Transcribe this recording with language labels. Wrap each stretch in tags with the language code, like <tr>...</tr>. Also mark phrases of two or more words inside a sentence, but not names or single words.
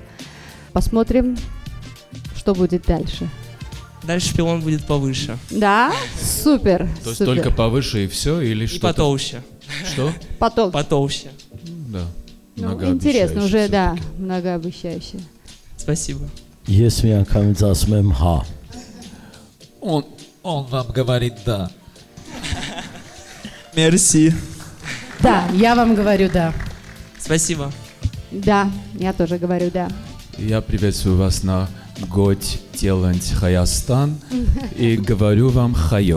<ru>Посмотрим, что будет дальше. Дальше пилон будет повыше. Да? Супер. То есть супер. только повыше и все, или И что-то? потолще. Что? Потолще. Потолще. Да. Ну, интересно, уже, да, многообещающе. Спасибо.</ru> <hy>Ես մի անգամից ասում եմ հա։</hy> <ru>Он вам говорит да. Мерси. Да, я вам говорю да. Спасибо. Да, я тоже говорю да. Я приветствую вас на Got Talent Hayastan и говорю вам хайо.</ru>